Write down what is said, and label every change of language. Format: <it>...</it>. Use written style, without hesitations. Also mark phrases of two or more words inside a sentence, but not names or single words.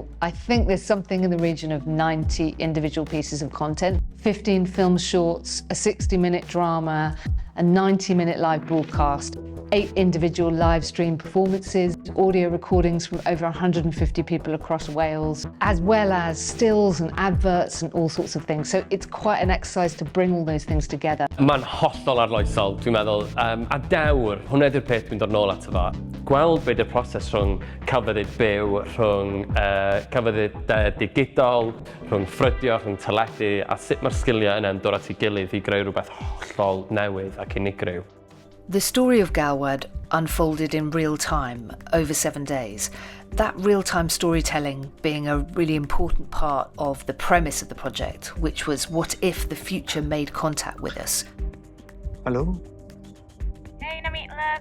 <en>I think there's something in the region of 90 individual pieces of content, 15 film shorts, a 60-minute drama, a 90-minute live broadcast, 8 individual live stream performances, audio recordings from over 150 people across Wales, as well as stills and adverts and all sorts of things. So it's quite an exercise to bring all those things together.</en> <cy>Mae'n hollol arloesol, dwi'n meddwl, a dewr, hwnna ydy'r peth dwi'n dod nôl ato fa. Gweld beth yw'r proses rhwng celfyddyd byw, rhwng celfyddyd digidol, rhwng ffrydio, rhwng teledu, a sut mae'r sgiliau yna'n dod at ei gilydd I greu rhywbeth hollol newydd ac unigryw.</cy> <en>The story of Galwad unfolded in real time over 7 days. That real-time storytelling being a really important part of the premise of the project, which was what if the future made contact with us. Hello? Hey, Namita.</en>